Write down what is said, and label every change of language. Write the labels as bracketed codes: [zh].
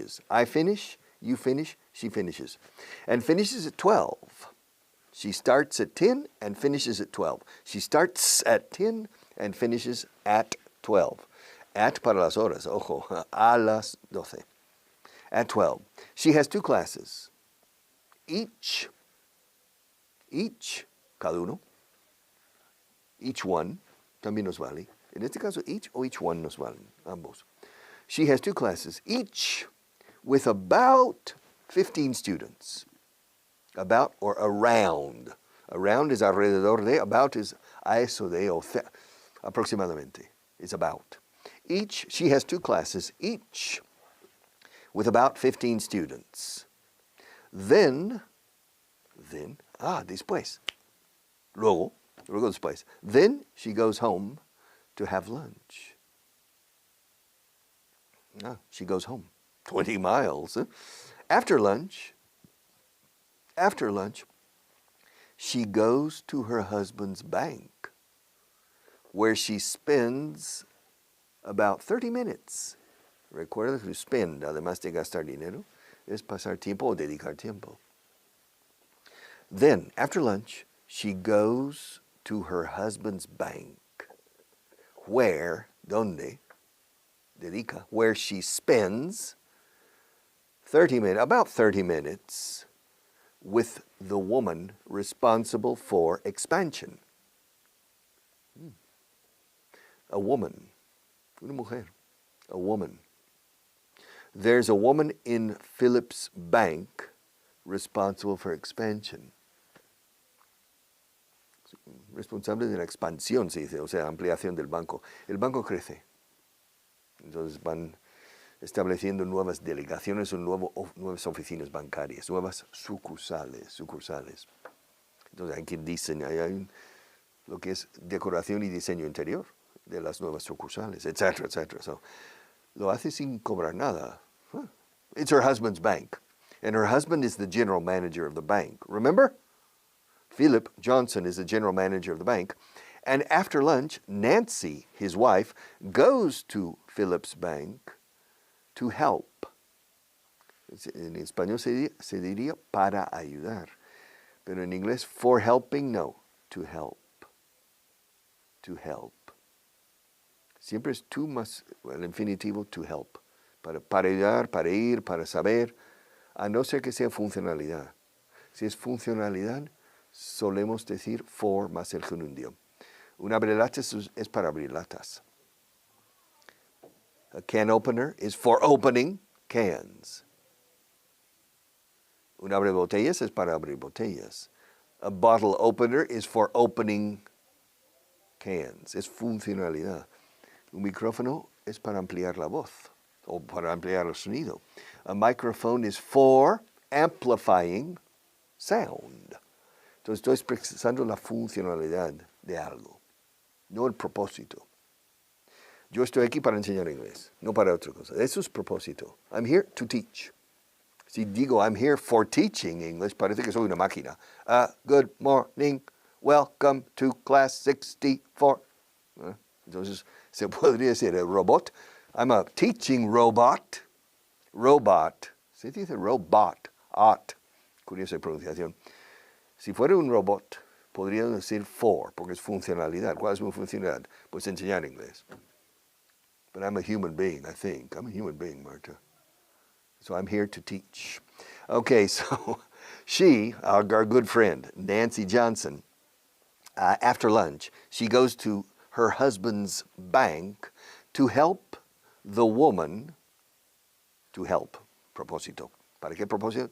[en] I finish, you finish, she finishes. And finishes at 12. She starts at 10 and finishes at 12. She starts at 10 and finishes at 12. [es] At para las horas, ojo, a las 12. [en] At 12. She has 2 classes. Each, [es] cada uno. Each one, también nos vale. En este caso, each o each one nos valen, ambos. [en] She has 2 classes, each with about 15 students. About or around. Around is [es] alrededor de, [en] about is [es] a eso de, o aproximadamente. [en] It's about. She has 2 classes, each with about 15 students. [es] Then, después. Luego, Luego después. [en] Then she goes home to have lunch. She goes home. 20 miles. After lunch, she goes to her husband's bank, where she spends about 30 minutes. [es] Recuerda que spend, además de gastar dinero, es pasar tiempo o dedicar tiempo. [en] Then, after lunch, she goes to her husband's bank, where, [es] donde, dedica, [en] where she spends about 30 minutes with the woman responsible for expansion. A woman, [es] una mujer, [en] a woman. There's a woman in Philip's bank responsible for expansion. [es] Responsable de la expansión, se dice, o sea, ampliación del banco. El banco crece. Entonces van estableciendo nuevas delegaciones o nuevas oficinas bancarias, nuevas sucursales. Entonces hay quien diseña, hay lo que es decoración y diseño interior de las nuevas sucursales, etcétera, etcétera. So, lo hace sin cobrar nada. [en] It's her husband's bank, and her husband is the general manager of the bank. Remember? Philip Johnson is the general manager of the bank. And after lunch, Nancy, his wife, goes to Philip's bank to help. [es] En español se diría para ayudar. Pero en inglés, [en] for helping, [es] no, [en] to help. To help. [es] Siempre es tú más el infinitivo to help. Para ayudar, para ir, para saber, a no ser que sea funcionalidad. Si es funcionalidad, solemos decir for más el gerundio. Un abrelatas es para abrir latas. [en] A can opener is for opening cans. [es] Un abrebotellas es para abrir botellas. [en] A bottle opener is for opening cans. [es] Es funcionalidad. Un micrófono es para ampliar la voz o para ampliar el sonido. [en] A microphone is for amplifying sound. [es] Entonces estoy expresando la funcionalidad de algo, no el propósito. Yo estoy aquí para enseñar inglés, no para otra cosa. Eso es propósito. [en] I'm here to teach. [es] Si digo [en] I'm here for teaching English, [es] parece que soy una máquina. [en] Good morning, welcome to class 64. [es] Entonces se podría decir el robot. [en] I'm a teaching robot. [es] Robot. Se dice robot. Curiosa pronunciación. Si fuera un robot, podría decir for, porque es funcionalidad. ¿Cuál es mi funcionalidad? Pues enseñar inglés. [en] But I'm a human being, I think. I'm a human being, Marta. So I'm here to teach. Okay, so she, our good friend, Nancy Johnson, after lunch, she goes to her husband's bank to help the woman, propósito. [es] ¿Para qué propósito?